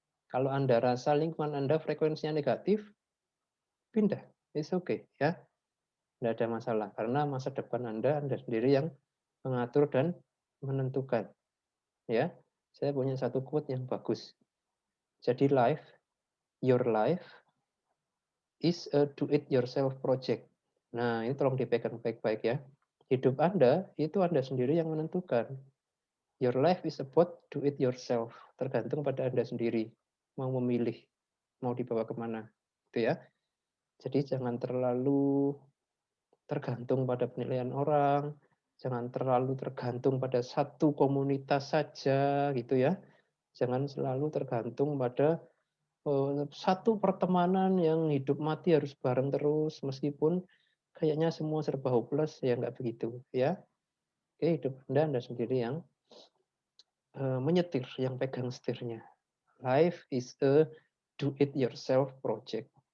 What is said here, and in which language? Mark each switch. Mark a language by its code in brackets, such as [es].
[id] Kalau Anda rasa lingkungan Anda frekuensinya negatif, pindah. [en] It's okay [id] ya. Tidak ada masalah karena masa depan Anda sendiri yang mengatur dan menentukan. Ya, saya punya satu quote yang bagus. Jadi [en] your life is a do it yourself project. [id] Nah, ini tolong dipegang baik-baik ya. Hidup Anda itu Anda sendiri yang menentukan. [en] Your life is about do it yourself. [id] Tergantung pada Anda sendiri. Mau memilih, mau dibawa kemana. Itu ya. Jadi jangan terlalu tergantung pada penilaian orang, jangan terlalu tergantung pada satu komunitas saja gitu ya. Jangan selalu tergantung pada satu pertemanan yang hidup mati harus bareng terus meskipun kayaknya semua serba hopeless, ya nggak begitu ya. Oke, hidup Anda sendiri yang menyetir, yang pegang setirnya. [en] Life is a do it yourself project.